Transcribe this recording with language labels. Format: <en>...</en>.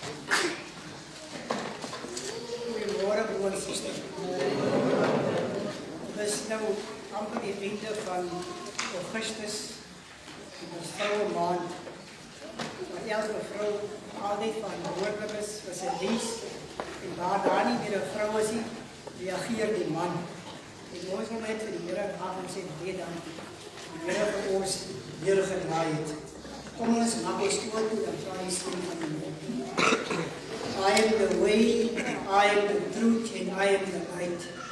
<af>Goeiemôre broer en suster. Dit is nou amper die einde van Augustus, ons vroue maand, waar elke vrou altyd verantwoordelik is vir sy diens, en waar daar nie meer 'n vrou is nie, reageer die man. En ons wil net vir die Here af en sê baie dankie. Die Here vir ons deurgedraai het. Kom ons maak ons oor toe en vra die stem van die Here.</af> <en>I am the way, I am the truth, and I am the light.</en>